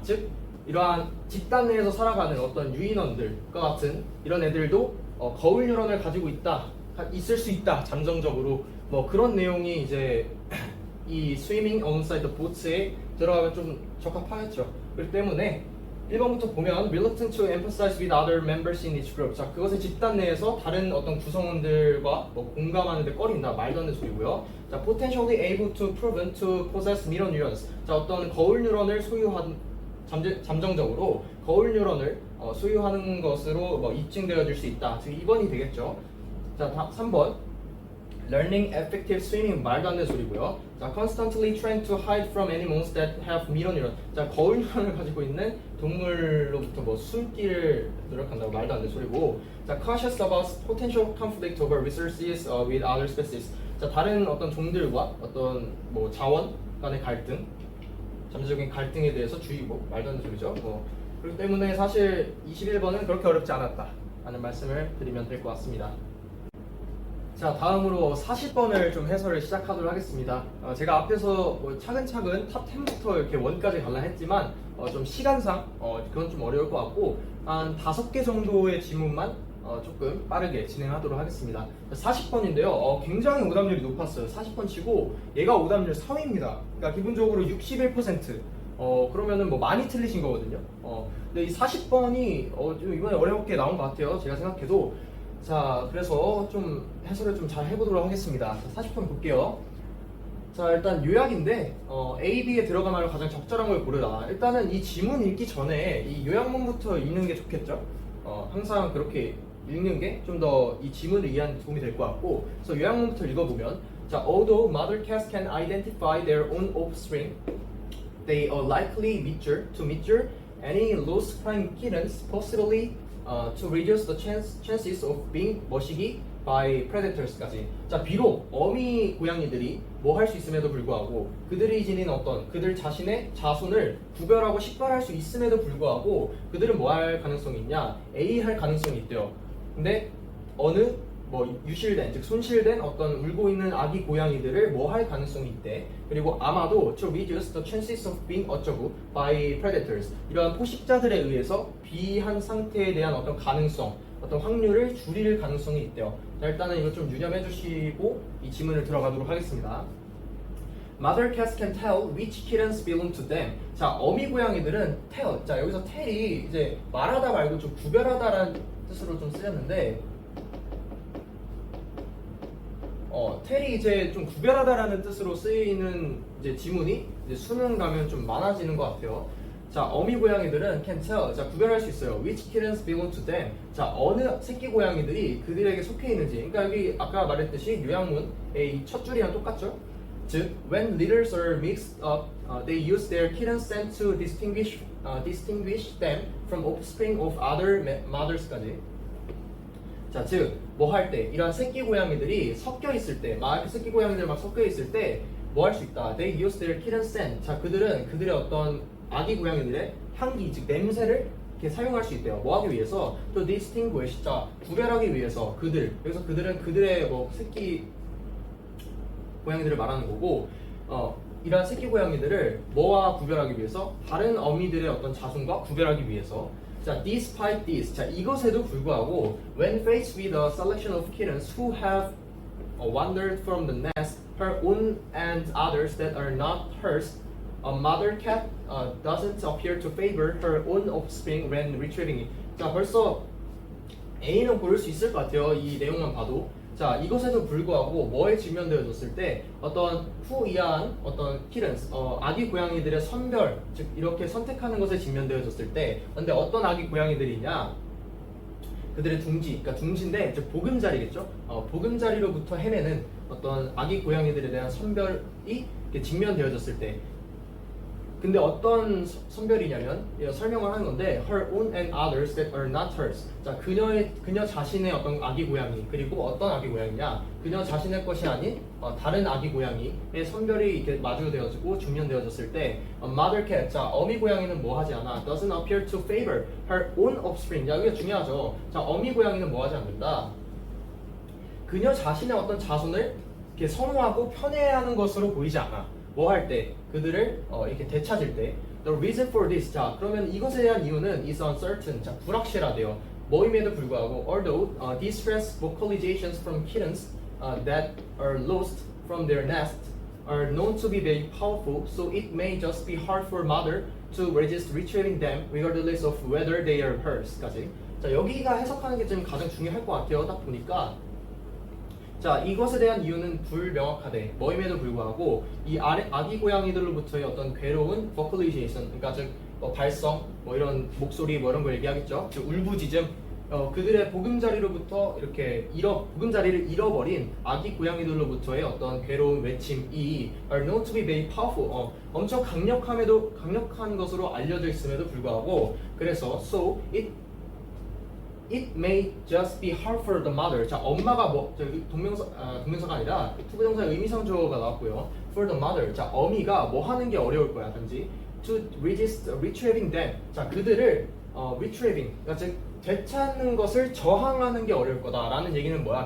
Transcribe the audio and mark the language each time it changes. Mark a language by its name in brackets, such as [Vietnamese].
[Korean] 즉 이러한 집단 내에서 살아가는 어떤 유인원들과 같은 이런 애들도 거울 뉴런을 가지고 있을 수 있다, 잠정적으로. 뭐 그런 내용이 이제 이 [English] swimming alongside the boat [Korean] 에 들어가면 좀 적합하겠죠. 그렇기 때문에 1번부터 보면 [English] reluctant to emphasize with other members in each group. [Korean] 자, 그것의 집단 내에서 다른 어떤 구성원들과 뭐 공감하는데 꺼린다, 말도 안 되는 소리고요. [English] 자, potentially able to proven to possess mirror neurons. [Korean] 자, 어떤 거울 뉴런을 잠정적으로 거울 뉴런을 소유하는 것으로 뭐 입증되어질 수 있다. 즉 2번이 되겠죠. 자, 3번 [English] learning effective swimming, [Korean] 말도 안 되는 소리고요. [English] 자, constantly trying to hide from animals that have mirror neuron. [Korean] 자, 거울 뉴런을 가지고 있는 동물로부터 뭐 숨기를 노력한다고, 말도 안 되는 소리고. [English] 자, cautious about potential conflict over resources with other species. [Korean] 자, 다른 어떤 종들과 어떤 뭐 자원 간의 갈등, 잠재적인 갈등에 대해서 주의고, 말도 안 되는 소리죠. 그렇기 때문에 사실 21번은 그렇게 어렵지 않았다 라는 말씀을 드리면 될 것 같습니다. 자, 다음으로 40번을 좀 해설을 시작하도록 하겠습니다. 제가 앞에서 뭐 차근차근 탑 10부터 이렇게 원까지 갈라 했지만 좀 시간상 그건 좀 어려울 것 같고 한 5개 정도의 지문만 조금 빠르게 진행하도록 하겠습니다. 40번인데요. 굉장히 오답률이 높았어요. 40번 치고 얘가 오답률 3위입니다. 그러니까 기본적으로 61%. 그러면은 뭐 많이 틀리신 거거든요. 근데 이 40번이 좀 이번에 어렵게 나온 것 같아요. 제가 생각해도. 자, 그래서 좀 해설을 좀 잘 해보도록 하겠습니다. 40번 볼게요. 자, 일단 요약인데 A, B에 들어가면 가장 적절한 걸 고르라. 일단은 이 지문 읽기 전에 이 요약문부터 읽는 게 좋겠죠. 항상 그렇게 읽는 게 좀 더 이 지문을 이해하는 데 도움이 될 것 같고, 그래서 요약문부터 읽어보면, 자, [English] although mother cats can identify their own offspring, they are likely to measure any lost prime kittens, possibly to reduce the chances of being [Korean] 머시기 [English] by predators까지. [Korean] 자, 비록 어미 고양이들이 뭐 할 수 있음에도 불구하고 그들이 지닌 어떤 그들 자신의 자손을 구별하고 식별할 수 있음에도 불구하고 그들은 뭐 할 가능성이 있냐? A 할 가능성이 있대요. 근데 어느 뭐 유실된 즉 손실된 어떤 울고 있는 아기 고양이들을 뭐 할 가능성이 있대. 그리고 아마도 [English] to reduce the chances of being [Korean] 어쩌고 [English] by predators [Korean] 이러한 포식자들에 의해서 비한 상태에 대한 어떤 가능성, 어떤 확률을 줄일 가능성이 있대요. 자, 일단은 이거 좀 유념해 주시고 이 지문을 들어가도록 하겠습니다. [English] Mother cats can tell which kittens belong to them. [Korean] 자, 어미 고양이들은 tell. 자, 여기서 tell이 이제 말하다 말고 좀 구별하다라는 뜻으로 좀 쓰였는데, tell이 이제 좀 구별하다라는 뜻으로 쓰이는 이제 지문이 이제 수능 가면 좀 많아지는 것 같아요. 자, 어미 고양이들은 [English] can tell. [Korean] 자, 구별할 수 있어요. [English] Which kittens belong to them. [Korean] 자, 어느 새끼 고양이들이 그들에게 속해 있는지. 그러니까 여기 아까 말했듯이 요약문의 이 첫 줄이랑 똑같죠? [English] 즉, when litters are mixed up, they use their kitten scent to distinguish them from offspring of other mothers까지. [Korean] 자, 즉, 뭐 할 때, 이런 새끼 고양이들이 섞여 있을 때, 새끼 고양이들 막 섞여 있을 때, 뭐 할 수 있다. [English] They use their kitten scent. [Korean] 자, 그들의 어떤 아기 고양이들의 향기, 즉 냄새를 이렇게 사용할 수 있대요. 뭐 하기 위해서? 또 distinguish. 자, 구별하기 위해서 여기서 그들은 그들의 뭐 새끼 고양이들을 말하는 거고, 이러한 새끼 고양이들을 뭐와 구별하기 위해서? 다른 어미들의 어떤 자손과 구별하기 위해서. [English] 자, despite this. [Korean] 자, 이것에도 불구하고, [English] when faced with a selection of kittens who have wandered from the nest, her own and others that are not hers, a mother cat doesn't appear to favor her own offspring when retrieving it. [Korean] 자, 벌써 A는 고를 수 있을 것 같아요. 이 내용만 봐도. 자, 이것에도 불구하고 뭐에 직면되어졌을 때 어떤 후이한 어떤 키런스, 아기 고양이들의 선별, 즉 이렇게 선택하는 것에 직면되어졌을 때, 근데 어떤 아기 고양이들이냐? 그들의 둥지, 그러니까 둥지인데 즉 보금자리겠죠. 보금자리로부터 헤매는 어떤 아기 고양이들에 대한 선별이 이렇게 직면되어졌을 때. 근데 어떤 선별이냐면 설명을 하는 건데 [English] her own and others that are not hers. [Korean] 자, 그녀 자신의 어떤 아기 고양이, 그리고 어떤 아기 고양이냐? 그녀 자신의 것이 아닌 다른 아기 고양이의 선별이 이렇게 마주되어지고 직면되어졌을 때 [English] mother cat. [Korean] 자, 어미 고양이는 뭐 하지 않아? [English] doesn't appear to favor her own offspring. [Korean] 자, 이게 중요하죠. 자, 어미 고양이는 뭐 하지 않는다? 그녀 자신의 어떤 자손을 이렇게 선호하고 편애하는 것으로 보이지 않아. 뭐 할 때? 그들을 이렇게 되찾을 때. [English] The reason for this. [Korean] 자, 그러면 이것에 대한 이유는 [English] is uncertain. [Korean] 자, 불확실하대요. 뭐임에도 불구하고 [English] although distress vocalizations from kittens that are lost from their nest are known to be very powerful, so it may just be hard for mother to resist retrieving them regardless of whether they are hers.까지. [Korean] 자, 여기가 해석하는 게 좀 가장 중요할 것 같아요. 딱 보니까. 자, 이것에 대한 이유는 불명확하대. 뭐임에도 불구하고 이 아기 고양이들로부터의 어떤 괴로운 vocalization, 그러니까 즉 발성, 뭐 이런 목소리, 뭐 이런 걸 얘기하겠죠. 즉 울부짖음, 그들의 보금자리로부터 이렇게 보금자리를 잃어버린 아기 고양이들로부터의 어떤 괴로운 외침이 [English] are known to be very powerful. [Korean] 엄청 강력한 것으로 알려져 있음에도 불구하고, 그래서 [English] so it may just be hard for the mother. [Korean] 자, 엄마가 동명사가 아니라 투부정사의 의미상조가 나왔고요. [English] For the mother. [Korean] 자, 어미가 뭐 하는 게 어려울 거야, 단지 [English] to resist retrieving them. [Korean] 자, 그들을 retrieving, 그러니까 즉 되찾는 것을 저항하는 게 어려울 거다라는 얘기는 뭐야?